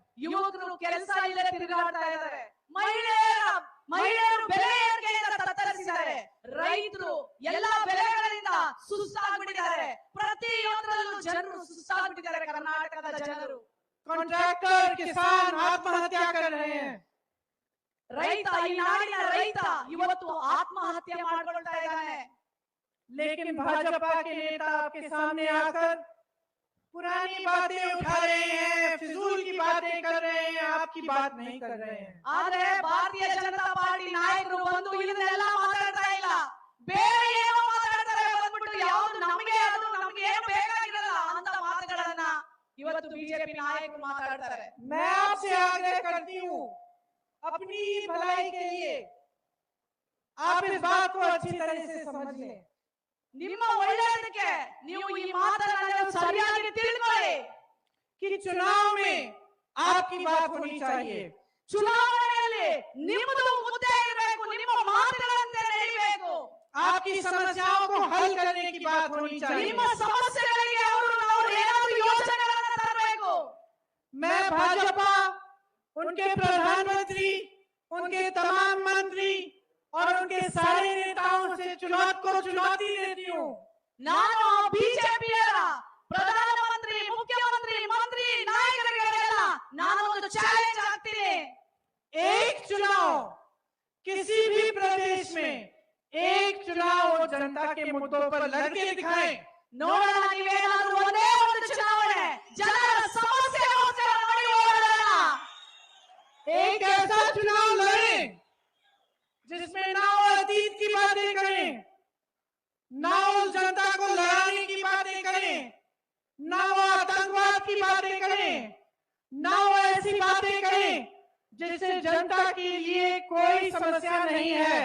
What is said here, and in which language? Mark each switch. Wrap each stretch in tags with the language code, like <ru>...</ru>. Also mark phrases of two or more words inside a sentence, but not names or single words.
<kn>ಯುವಕರು ಕೆಲಸ ಇಲ್ಲದೆ ತಿರುಗಾಡ್ತಾ ಇದ್ದಾರೆ, ಮಹಿಳೆಯರು ಬೆಲೆ ಏರಿಕೆಯಿಂದ ತತ್ತರಿಸಿದ್ದಾರೆ, ರೈತರು ಎಲ್ಲಾ ಬೆಲೆಗಳಿಂದ ಸುಸ್ತಾಗ್ಬಿಟ್ಟಿದ್ದಾರೆ, ಪ್ರತಿಯೊಂದರಲ್ಲೂ ಜನರು ಸುಸ್ತಾಗ್ಬಿಟ್ಟಿದ್ದಾರೆ ಕರ್ನಾಟಕದ ಜನರು।</kn> <hi>कॉन्ट्रैक्टर किसान आत्महत्या कर रहे हैं,</hi> <kn>ರೈತ, ಈ ನಾಡಿನ ರೈತ ಇವತ್ತು ಆತ್ಮಹತ್ಯೆ ಮಾಡ್ಕೊಳ್ತಾ ಇದ್ದಾನೆ।</kn> <hi>लेकिन भाजपा के नेता आपके सामने आकर पुरानी बातें उठा रहे हैं, फिजूल की बातें कर रहे हैं, आपकी बात नहीं कर रहे हैं।</hi> <kn>ಆದ್ರೆ ಭಾರತೀಯ ಜನತಾ ಪಾರ್ಟಿ ನಾಯಕರು ಬಂದು ಇದನ್ನೆಲ್ಲ ಮಾತಾಡ್ತಾ ಇಲ್ಲ, ಬೇರೆ ಏನೋ ಮಾತಾಡ್ತಾರೆ, ಬಂದ್ಬಿಟ್ಟು ಯಾವ್ದು ನಮಗೆ ಅದು ನಮ್ಗೆ ಏನು ಬೇಕಾಗಿರಲ್ಲ ಅಂತ ಮಾತುಗಳನ್ನ ಇವತ್ತು ಬಿಜೆಪಿ ನಾಯಕರು ಮಾತಾಡ್ತಾರೆ।</kn> <hi>मैं आपसे आग्रह करती हूँ, अपनी भलाई के लिए आप इस बात को अच्छी तरह से समझ लें।</hi> <kn>ನಿಮ್ಮ ಒಳ್ಳೆಯದಕ್ಕೆ ನೀವು ಈ ಮಾತನ್ನ ಸರಿಯಾಗಿ ತಿಳ್ಕೊಳ್ಳಿ</kn> <hi>कि चुनाव में आपकी बात होनी चाहिए,</hi> <kn>ಚುನಾವಣೆಯಲ್ಲಿ ನಿಮ್ಮದು ಮುದ್ದೆ ಇರಬೇಕು, ನಿಮ್ಮ ಮಾತುಗಳಂತೆ ನಡೀಬೇಕು,</kn> <hi>आपकी समस्याओं को हल करने की बात होनी चाहिए।</hi> <kn>ನಿಮ್ಮ ಸಮಸ್ಯೆಗಳಿಗೆ ಅವರು ಏನಾದರೂ ಯೋಜನೆಗಳನ್ನ ತರಬೇಕು।</kn> <hi>मैं भाजपा, उनके प्रधानमंत्री, उनके तमाम मंत्री और उनके सारे नेताओं से चुनौती देती हूँ।</hi> <kn>ನಾನು ಬಿಜೆಪಿಯರ ಪ್ರಧಾನಮಂತ್ರಿ, ಮುಖ್ಯಮಂತ್ರಿ, ಮಂತ್ರಿ, ನಾಯಕರಿಗೆಲ್ಲ ನಾನು ಒಂದು ಚಾಲೆಂಜ್ ಹಾಕ್ತೀನಿ,</kn> <hi>एक चुनाव किसी भी प्रदेश में एक चुनाव वो जनता के मुद्दों पर लड़के दिखाएं।</hi> <kn>ನೋಡೋಣ ನೀವೇನಾದ್ರೂ ಒಂದೇ ಒಂದು ಚುನಾವಣೆ ಜನರ ಸಮಸ್ಯೆಗೋಸ್ಕರ ಮಾಡಿ ಹೋರಾಡೋಣ.</kn> <hi>एक ऐसा चुनाव लड़ें जिसमें ना वो अतीत की बातें करें, ना वो जनता को लड़ाने की बातें करें, ना वो आतंकवाद की बातें करें, ना वो ऐसी बातें करें जिससे जनता के लिए कोई समस्या नहीं है।</hi>